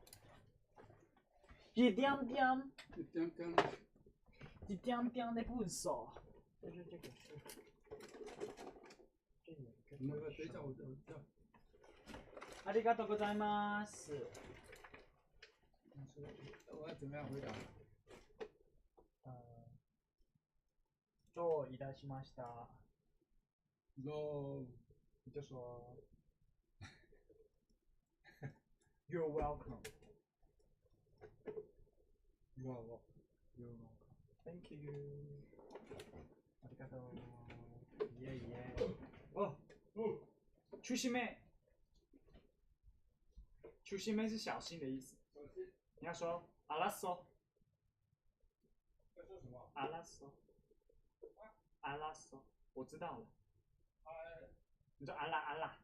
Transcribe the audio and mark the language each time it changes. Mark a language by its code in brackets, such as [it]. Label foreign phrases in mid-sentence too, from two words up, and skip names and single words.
[zh] 一点点，一点点。一点点的不少。就是这个是。那个等一下我叫。 [ja] ありがとうございます。 [zh] 我要怎么样回答？ [ja] どういたしました。 [zh] no，你就说。 [en] You're welcome. You're welcome. You're welcome. Thank you. [ja] ありがとう。イエイイエイ。 [zh] 哦，出心妹。出心妹是小心的意思。你要说阿拉索。要说什么？阿拉索。阿拉索，我知道了。你说阿拉阿拉。